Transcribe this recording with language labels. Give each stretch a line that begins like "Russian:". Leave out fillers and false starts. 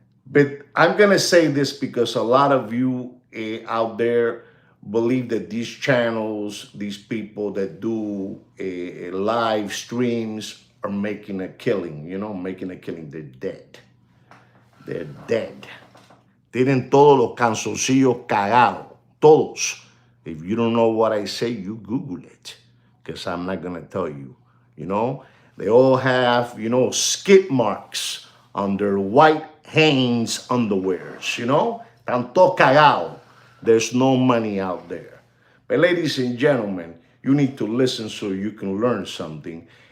English: But I'm going to say this because a lot of you out there believe that these channels, these people that do live streams are making a killing, making a killing. They're dead. They're dead.
Spanish: Tienen todos los canzoncillos cagados. Todos.
English: If you don't know what I say, you Google it, because I'm not going to tell you, They all have, skid marks on their white Hanes underwears,
Spanish: Tanto cagado.
English: There's no money out there. But ladies and gentlemen, you need to listen so you can learn something.